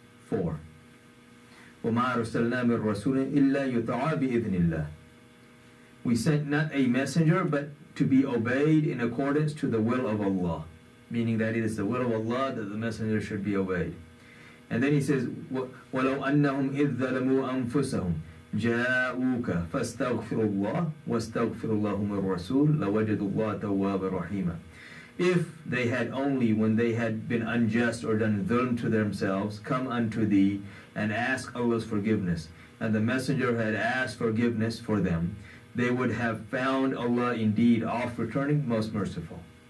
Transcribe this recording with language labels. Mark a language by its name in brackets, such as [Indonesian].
[Arabic] وَمَا أَرْسَلْنَا مِن رَسُولٍ إِلَّا يُطَاعَ بِإِذْنِ اللَّهِ. [English] We sent not a messenger, but to be obeyed in accordance to the will of Allah. Meaning that it is the will of Allah that the messenger should be obeyed. And then he says, [Arabic] وَلَوْ أَنَّهُمْ إِذْ ظَلَمُوا أَنفُسَهُم جَاءُوكَ فَاسْتَغْفِرُوا اللَّهَ وَاسْتَغْفِرُ اللَّهُمَ الرَّسُولَ لَوَجَدُوا اللَّهَ تَوَّابًا رَحِيمًا. [English] If they had only, when they had been unjust or done dhulm to themselves, come unto thee and ask Allah's forgiveness, and the messenger had asked forgiveness for them, they would have found Allah indeed oft returning, most merciful.